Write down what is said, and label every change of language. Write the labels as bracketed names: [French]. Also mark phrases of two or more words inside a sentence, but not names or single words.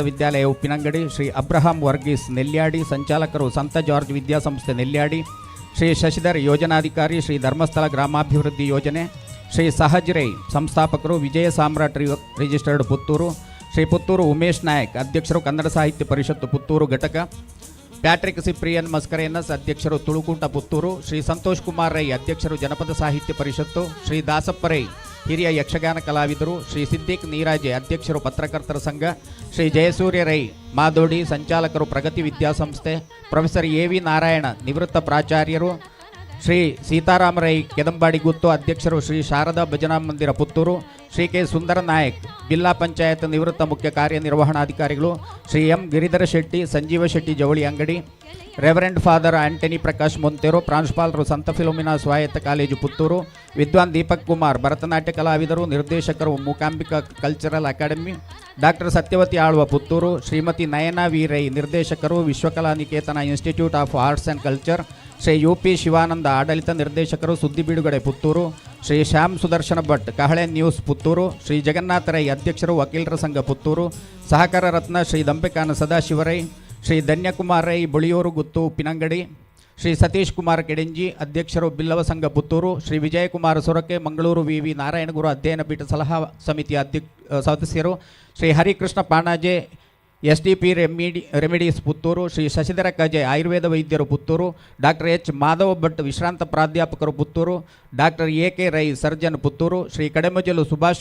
[Kannada] ವಿದ್ಯಾಲಯ ಉಪ್ಪಿನಂಗಡಿ, ಶ್ರೀ ಅಬ್ರಹಾಂ ವರ್ಗೀಸ್ ನೆಲ್ಯಾಡಿ ಸಂಚಾಲಕರು ಸಂತ ಜಾರ್ಜ್ ವಿದ್ಯಾಸಂಸ್ಥೆ ನೆಲ್ಯಾಡಿ, ಶ್ರೀ ಶಶಿಧರ್ ಯೋಜನಾಧಿಕಾರಿ ಶ್ರೀ ಧರ್ಮಸ್ಥಳ ಗ್ರಾಮಾಭಿವೃದ್ಧಿ ಯೋಜನೆ, ಶ್ರೀ ಸಹಜ್ ರೈ ಸಂಸ್ಥಾಪಕರು ವಿಜಯ ಸಾಮ್ರಾಟ್ ರಿಜಿಸ್ಟರ್ಡ್ ಪುತ್ತೂರು, ಶ್ರೀ ಪುತ್ತೂರು ಉಮೇಶ್ ನಾಯಕ್ ಅಧ್ಯಕ್ಷರು ಕನ್ನಡ ಸಾಹಿತ್ಯ ಪರಿಷತ್ತು ಪುತ್ತೂರು ಘಟಕ, ಪ್ಯಾಟ್ರಿಕ್ ಸಿಪ್ರಿಯನ್ ಮಸ್ಕರೇನಸ್ ಅಧ್ಯಕ್ಷರು ತುಳುಕೂಟ ಪುತ್ತೂರು, ಶ್ರೀ ಸಂತೋಷ್ ಕುಮಾರ್ ರೈ ಅಧ್ಯಕ್ಷರು ಜನಪದ ಸಾಹಿತ್ಯ ಪರಿಷತ್ತು, ಶ್ರೀ ದಾಸಪ್ಪ ರೈ ಹಿರಿಯ ಯಕ್ಷಗಾನ ಕಲಾವಿದರು, ಶ್ರೀ ಸಿದ್ದಿಕ್ ನೀರಾಜೆ ಅಧ್ಯಕ್ಷರು ಪತ್ರಕರ್ತರ ಸಂಘ, ಶ್ರೀ ಜಯಸೂರ್ಯ ರೈ ಮಾದೋಡಿ ಸಂಚಾಲಕರು ಪ್ರಗತಿ ವಿದ್ಯಾಸಂಸ್ಥೆ, ಪ್ರೊಫೆಸರ್ ಎ ವಿ ನಾರಾಯಣ ನಿವೃತ್ತ ಪ್ರಾಚಾರ್ಯರು, ಶ್ರೀ ಸೀತಾರಾಮ ರೈ ಕೆದಂಬಾಡಿ ಗುತ್ತು ಅಧ್ಯಕ್ಷರು ಶ್ರೀ ಶಾರದಾ ಭಜನಾ ಮಂದಿರ ಪುತ್ತೂರು, ಶ್ರೀ ಕೆ ಸುಂದರ ನಾಯಕ್ ಜಿಲ್ಲಾ ಪಂಚಾಯತ್ ನಿವೃತ್ತ ಮುಖ್ಯ ಕಾರ್ಯನಿರ್ವಹಣಾಧಿಕಾರಿಗಳು, ಶ್ರೀ ಎಂ ಗಿರಿಧರ ಶೆಟ್ಟಿ ಸಂಜೀವ ಶೆಟ್ಟಿ ಜವಳಿ ಅಂಗಡಿ, ರೆವರೆಂಡ್ ಫಾದರ್ ಆಂಟನಿ ಪ್ರಕಾಶ್ ಮೊಂತೆರು ಪ್ರಾಂಶುಪಾಲರು ಸಂತ ಫಿಲೋಮಿನಾ ಸ್ವಾಯತ್ತ ಕಾಲೇಜು ಪುತ್ತೂರು, ವಿದ್ವಾನ್ ದೀಪಕ್ ಕುಮಾರ್ ಭರತನಾಟ್ಯ ಕಲಾವಿದರು ನಿರ್ದೇಶಕರು ಮೂಕಾಂಬಿಕಾ ಕಲ್ಚರಲ್ ಅಕಾಡೆಮಿ, ಡಾಕ್ಟರ್ ಸತ್ಯವತಿ ಆಳ್ವ ಪುತ್ತೂರು, ಶ್ರೀಮತಿ ನಯನಾ ವಿ ರೈ ನಿರ್ದೇಶಕರು ವಿಶ್ವಕಲಾ ನಿಕೇತನ ಇನ್ಸ್ಟಿಟ್ಯೂಟ್ ಆಫ್ ಆರ್ಟ್ಸ್ ಆ್ಯಂಡ್ ಕಲ್ಚರ್, ಶ್ರೀ ಯು ಪಿ ಶಿವಾನಂದ ಆಡಳಿತ ನಿರ್ದೇಶಕರು ಸುದ್ದಿ ಬಿಡುಗಡೆ ಪುತ್ತೂರು, ಶ್ರೀ ಶ್ಯಾಮ್ ಸುದರ್ಶನ ಭಟ್ ಕಹಳೆ ನ್ಯೂಸ್ ಪುತ್ತೂರು, ಶ್ರೀ ಜಗನ್ನಾಥ ರೈ ಅಧ್ಯಕ್ಷರು ವಕೀಲರ ಸಂಘ ಪುತ್ತೂರು, ಸಹಕಾರ ರತ್ನ ಶ್ರೀ ದಂಬೆಕಾನ ಸದಾಶಿವರೈ, ಶ್ರೀ ಧನ್ಯಕುಮಾರ್ ರೈ ಬುಳಿಯೂರು ಗುತ್ತು ಉಪ್ಪಿನಂಗಡಿ, ಶ್ರೀ ಸತೀಶ್ ಕುಮಾರ್ ಕೆಡೆಂಜಿ ಅಧ್ಯಕ್ಷರು ಬಿಲ್ಲವ ಸಂಘ ಪುತ್ತೂರು, ಶ್ರೀ ವಿಜಯಕುಮಾರ್ ಸೊರಕೆ ಮಂಗಳೂರು ವಿ ವಿ ನಾರಾಯಣಗುರು ಅಧ್ಯಯನ ಪೀಠ ಸಲಹಾ ಸಮಿತಿಯ ಸದಸ್ಯರು, ಶ್ರೀ ಹರಿಕೃಷ್ಣ ಪಾಣಾಜೆ ಎಸ್ ಡಿ ಪಿ ರೆಮಿಡೀಸ್ ಪುತ್ತೂರು, ಶ್ರೀ ಶಶಿಧರ ಕಜೆ ಆಯುರ್ವೇದ ವೈದ್ಯರು ಪುತ್ತೂರು, ಡಾಕ್ಟರ್ ಎಚ್ ಮಾಧವ ಭಟ್ ವಿಶ್ರಾಂತ ಪ್ರಾಧ್ಯಾಪಕರು ಪುತ್ತೂರು, ಡಾಕ್ಟರ್ ಎ ಕೆ ರೈ ಸರ್ಜನ್ ಪುತ್ತೂರು, ಶ್ರೀ ಕಡೆಮಜಲು ಸುಭಾಷ್